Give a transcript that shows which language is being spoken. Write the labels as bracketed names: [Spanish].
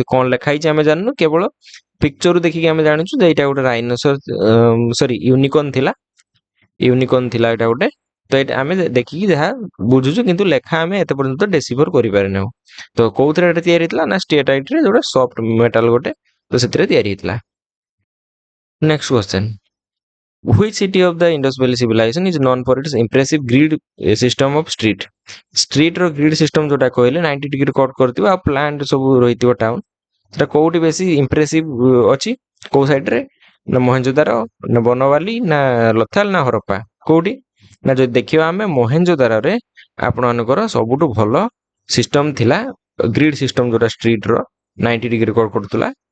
[Odia] କଣ ଲେଖା ହେଇଛି ଆମେ ଜାଣିନୁ, କେବଳ ପିକ୍ଚରରୁ ଦେଖିକି ଆମେ ଜାଣିଛୁ ଯେ ଏଇଟା ଗୋଟେ ରାଇନୋସର ୟୁନିକର୍ନ ଥିଲା। ୟୁନିକର୍ନ ଥିଲା ଏଇଟା ଗୋଟେ। ତ ଏଇଟା ଆମେ ଦେଖିକି ଯାହା ବୁଝୁଛୁ, କିନ୍ତୁ ଲେଖା ଆମେ ଏତେ ପର୍ଯ୍ୟନ୍ତ ଡେସିଫର କରିପାରିନାହୁଁ। ତ କୋଉଥିରେ ଏଟା ତିଆରି ହେଇଥିଲା ନା ଷ୍ଟିଏଟାଇଟ୍ରେ, ଯୋଉଟା ସଫ୍ଟ ମେଟାଲ ଗୋଟେ, ତ ସେଥିରେ ତିଆରି ହେଇଥିଲା। [English] Next question, which city of the Indus Valley civilization is known for its impressive grid system of street? [Odia] street ର ଗ୍ରିଡ୍ ସିଷ୍ଟମ ଯୋଉଟା କହିଲେ 90 ଡିଗ୍ରୀ କଟ୍ କରିଥିବ ଆଉ ପ୍ଲାଣ୍ଟ ସବୁ ରହିଥିବ ଟାଉନ, ସେଟା କୋଉଠି ବେଶୀ ଇମ୍ପ୍ରେସିଭ ଅଛି? କୋଉ ସାଇଡରେ ନା ମହେଞ୍ଜୋଦାର ନା ବନବାଲି ନା ଲଥାଲ ନା ହରପ୍ପା? କୋଉଠି ନା ଯଦି ଦେଖିବା ଆମେ ମହେଞ୍ଜୋଦାରରେ ଆପଣମାନଙ୍କର ସବୁଠୁ ଭଲ ସିଷ୍ଟମ ଥିଲା ଗ୍ରିଡ୍ ସିଷ୍ଟମ, ଯୋଉଟା ଷ୍ଟ୍ରିଟ୍ର 90 ଡିଗ୍ରୀ କଟ୍ କରୁଥିଲା।